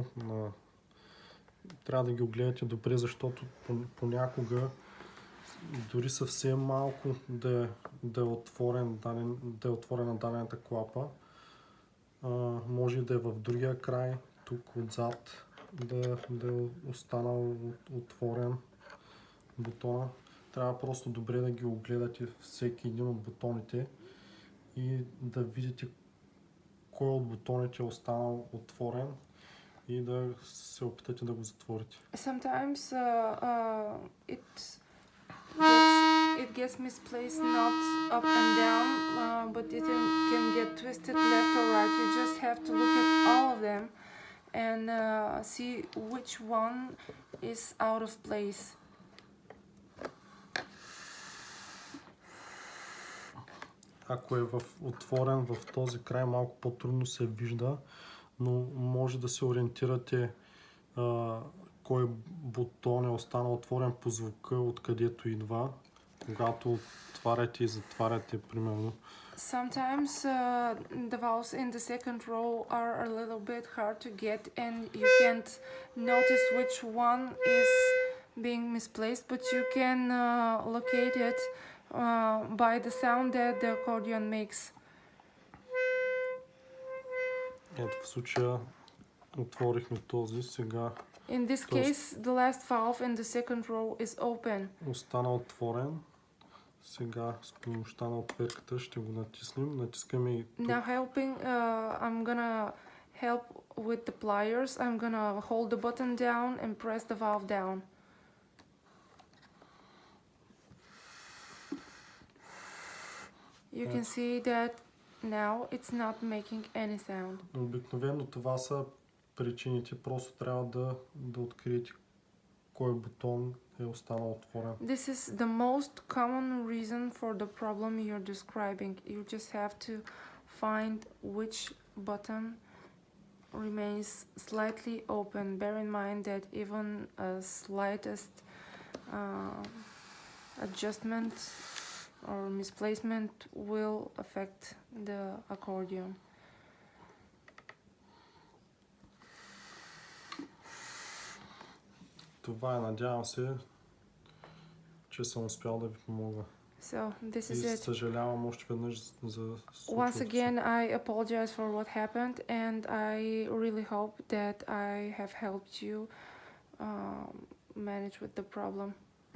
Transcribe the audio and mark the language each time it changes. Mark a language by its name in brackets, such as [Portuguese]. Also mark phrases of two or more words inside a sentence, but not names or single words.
[Bulgarian] Трябва да ги огледате добре, защото понякога дори съвсем малко да е отворена дадената клапа, може да е в другия край, тук отзад да е останал отворен бутона. Трябва просто добре да ги огледате всеки един от бутоните и да видите кой от бутоните е останал отворен и да се опитате да го затворите. [English] Sometimes it gets misplaced not up and down, but it can get twisted left or right. You just have to look at all of them and see which one is out of place. [Bulgarian] Ако е отворен в този край, малко по-трудно се вижда, но може да се ориентирате кой бутон е останал отворен по звука, откъдето идва, когато отваряте и затваряте, примерно. [English] Sometimes the valves in the second row are a little bit hard to get and you can't notice which one is being misplaced, but you can locate it by the sound that the accordion makes. [Bulgarian] Ето в случая отворихме този, сега [English] In this case, the last valve in the second row is open. [Bulgarian] остана отворен. Сега с помощта на отверката ще го натиснем. Натискаме и тук. [English] Now I'm gonna help with the pliers. I'm gonna hold the button down and press the valve down. You can see that now it's not making any sound. [Bulgarian] Обикновено това са причините. Просто трябва да откриете кой бутон е останал отворен. [English] This is the most common reason for the problem you're describing. You just have to find which button remains slightly open. Bear in mind that even a slightest adjustment or misplacement will affect the accordion. [Bulgarian] Това е, надявам се, че съм успял да ви помогна. [English] So this [Bulgarian] И [English] is it. [Bulgarian] съжалявам още веднъж за [English] Once again, I apologize for what happened, and I really hope that I have helped you manage with the problem.